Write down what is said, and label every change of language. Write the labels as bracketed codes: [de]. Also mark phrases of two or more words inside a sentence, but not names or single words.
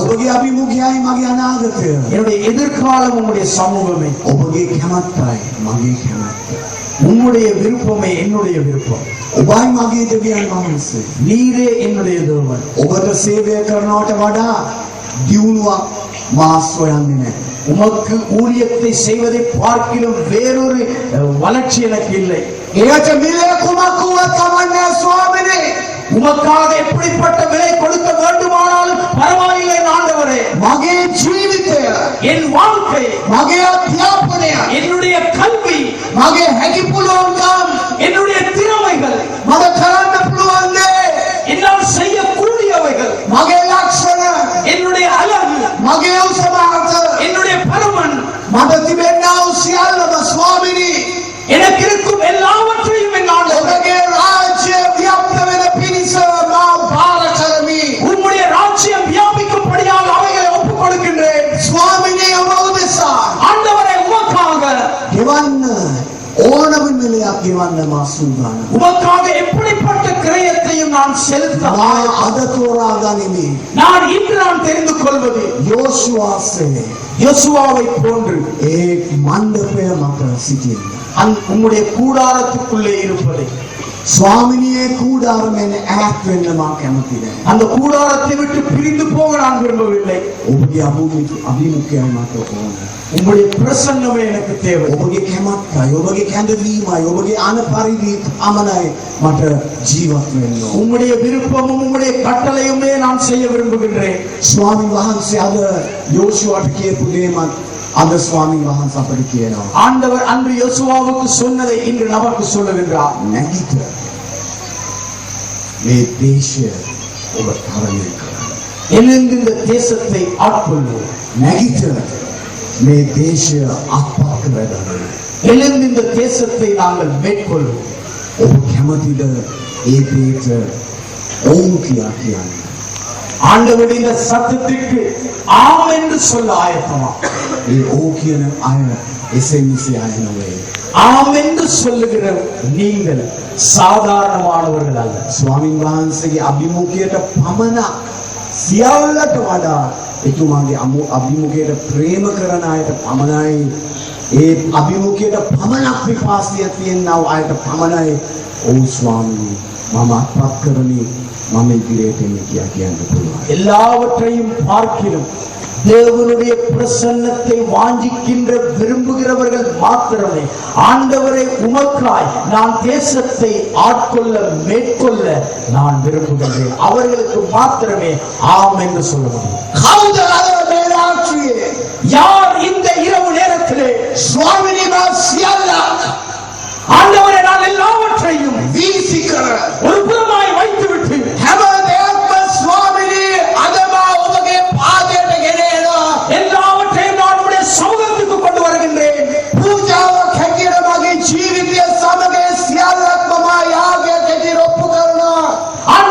[si] ඔබගේ අභිමුඛයයි මගේ අනාගතය. [ta] என்னுடைய எதிர்காலம் உங்களுடைய சமூகமே. [si] ඔබගේ කැමැත්තයි මගේ කැමැත්ත. [ta] உங்களுடைய விருப்பமே என்னுடைய விருப்பம். [si] ඔබයි මගේ දෙවියන් වහන්සේ. [ta] நீரே என்னுடைய தேவன். [si] ඔබට සේවය කරනවට වඩා දියුණුවක් මා සොයන්නේ නැහැ. [ta] உமக்கு ஊழியத்தை செய்வதை பார்க்கிலும் வேறொரு வளர்ச்சி எனக்கு இல்லை. [si] එයට මිලේ කුමක් වුවත් කමන්නේ ස්වාමීනි. [ta] உமக்காக எப்படிப்பட்ட விலை கொடுக்க வேண்டுமானாலும் பரவாயில்லை ஆண்டவரே. [si] මගේ ජීවිතය, [ta] என் வாழ்க்கை, [si] මගේ අධ්‍යාපනය, [ta] என்னுடைய கல்வி, [si] මගේ හැකි පුළුවන්කම්, [ta] என்னுடைய திறமைகள், [si] මට කරන්න පුළුවන් දේ, [ta] என்னால் செய்யக்கூடியவைகள், [si] මගේ ලක්ෂණ, [ta] என்னுடைய அழகு, [si] මගේ උසමාර්ථ, [ta] என்னுடைய பருமன், [si] මට තිබෙනා වූ සියල්ලම ස්වාමීනි, [ta] எனக்கு இருக்கும் எல்லாவற்றையும் என் ஆண்டவரே, [si] ඔබගේ රාජ්‍ය ව්‍යාප්ත වෙන පිණිස මා භාර කරමි. [ta] உம்முடைய ராஜ்யம் வியாபிக்கும்படியாக அவைகளை ஒப்புக் கொடுக்கின்றேன். [si] ස්වාමීනි, ඔබ උදෙසා [ta] ஆண்டவரே, உமக்காக [si] ගෙවන්න ඕනම මිලයක් ගෙවන්න මා සූදානම්. [ta] உமக்காக எப்படிப்பட்ட கிரயத்தையும் நான் செலுத்த [si] මා අද තෝරා ගනිමි. [ta] நான் இன்று தெரிந்து கொள்வது [si] යෝෂුවාසේ [ta] யோசுவாவை போன்று [si] ඒ මණ්ඩපය මත සිටින්න. [ta] உம்முடைய கூடாரத்துக்குள்ளே இருப்பதை, [si] ස්වාමිනියේ කූඩාරමෙන් ඈත් වෙන්න මා කැමති නැහැ. [ta] அந்த கூடாரத்தை விட்டு பிரிந்து போக நான் விரும்பவில்லை. [si] ඔබගේ අභිමුඛයයි මට ඕන. [ta] உம்முடைய பிரசன்னமே எனக்கு தேவை. [si] ඔබගේ කැමැත්තයි, ඔබගේ කැඳවීමයි, ඔබගේ අනපරිදි අමනයි මට ජීවත් වෙන්න ඕන. [ta] உம்முடைய விருப்பமும் உம்முடைய கட்டளையுமே நான் செய்ய விரும்புகின்றேன். [si] ස්වාමීන් වහන්සේ අද යෝෂුවාට කියපු දේමත් අද ස්වාමීන් වහන්සේ අපට කියනවා. [ta] ஆண்டவர் அன்று யோசுவாவுக்கு சொன்னதை இன்று நமக்கு சொல்லுகின்றார். [si] නැගිට මේ දේශය ඔබ තරණය කරන්න. [ta] எழுந்து இந்த தேசத்தை ஆட்கொள்வோம். [si] නැගිට මේ දේශය අත්පත් කරගන්න. [ta] எழுந்து இந்த தேசத்தை நாங்கள் மேற்கொள்வோம். [si] ඔබ කැමතිද ඒ දේට ඕම් කියා කියන්න? [ta] ஆண்டவருடைய இந்த சத்தத்திற்கு ஆம் என்று சொல்ல ஆயத்தமா? [si] ඒ ඕ කියන අය එසේ මෙසේ අය නෙවෙයි. [ta] ஆம் என்று சொல்லுகிற நீங்கள் சாதாரணமானவர்கள் அல்ல. [si] ස්වාමීන් වහන්සේගේ අභිමුඛයට පමණක් සියල්ලට වඩා එතුමාගේ අභිමුඛයට ප්‍රේම කරන අයට පමණයි, ඒ අභිමුඛයට පමණක් විපාසිය තියෙනා අයට පමණයි ඔව් ස්වාමීනි මම අත්පත් කරමි, මම ඉදිරියට එන්නේ කියා කියන්න පුළුවන්. [ta] எல்லாவற்றையும் பார்க்கிறோம் தேவனுடைய பிரசன்னத்தை வாஞ்சிக்கின்ற விரும்புகிறவர்கள் மாத்திரமே ஆண்டவரை உமக்காய் நான் தேசத்தை ஆட்கொள்ள மேற்கொள்ள நான் விரும்புகின்றேன். அவர்களுக்கு மாத்திரமே ஆம் என்று சொல்ல முடியும். [si] කවුද අද මේ රාත්‍රියේ [ta] யார் இந்த இரவு நேரத்திலே [si] ස්වාමීනි මා සියල්ලක් [ta] ஆண்டவரை நான் எல்லாவற்றையும் [si] වීසි කර [ta] ஒரு புறமாய் வைத்துவிட்டு [si] හැම දෙයක්ම ස්වාමීනි අද මා ඔබගේ පාදයට ගෙන එනවා. [ta] எல்லாவற்றையும் நான் உடைய சமூகத்துக்கு கொண்டு வருகின்றேன். [si] පූජාවක් හැටියට මගේ ජීවිතය සමග සියල්ලක්ම මා යාගයට ඉදිරියට ඔප්පු කරනවා.